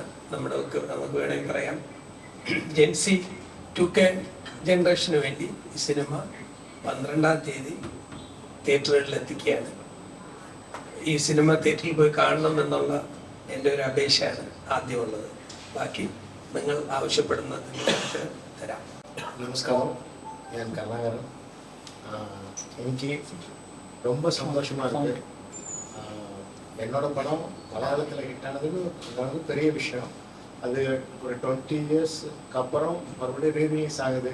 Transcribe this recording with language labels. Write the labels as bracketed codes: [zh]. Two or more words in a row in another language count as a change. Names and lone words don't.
[ml] നമുക്ക് വേണമെങ്കിൽ പറയാം ജെൻസി 2K ജനറേഷന് വേണ്ടി ഈ സിനിമ 12-ാം തീയതി തിയേറ്ററുകളിൽ എത്തിക്കുകയാണ്. ഈ സിനിമ തിയേറ്ററിൽ പോയി കാണണം എന്നുള്ള എൻ്റെ ഒരു അപേക്ഷയാണ് ആദ്യമുള്ളത്. ബാക്കി നിങ്ങൾ ആവശ്യപ്പെടുന്നത് തരാം. [ta] நமஸ்காரம், என் கருணாகரன். இன்னைக்கு ரொம்ப சந்தோஷமாக இருக்குது. என்னோட படம் மலையாளத்தில் ஹிட் ஆனதுக்கு பெரிய விஷயம். அது ஒரு 20 இயர்ஸ்க்கு அப்புறம் மறுபடியும் ரீரிலீஸ் ஆகுது.